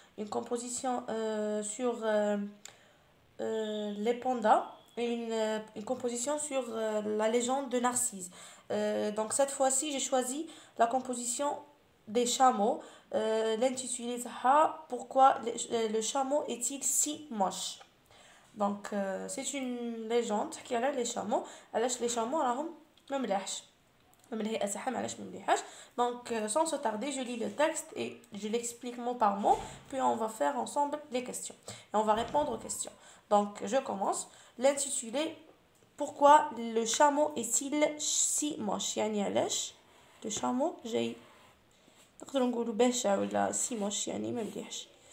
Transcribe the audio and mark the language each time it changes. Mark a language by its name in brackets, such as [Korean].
[French] Une composition sur les pandas et une composition sur la légende de Narcisse. Donc cette fois-ci, j'ai choisi la composition des chameaux. L'intitulé sera Pourquoi le chameau est-il si moche? Donc c'est une légende qui [Arabic] على les chameaux علاش les chameaux راهم ما ملاحش من الهيئة تاعهم علاش ما مليحاش. [French] Donc sans se tarder je lis le texte et je l'explique mot par mot puis on va faire ensemble les questions et on va répondre aux questions. Donc je commence. L'intitulé Pourquoi le chameau est-il si moche [Arabic] يعني علاش [French] le chameau [Arabic] جاي نقدروا نقولوا بشع ولا [French] si moche [Arabic] يعني ما مليحش.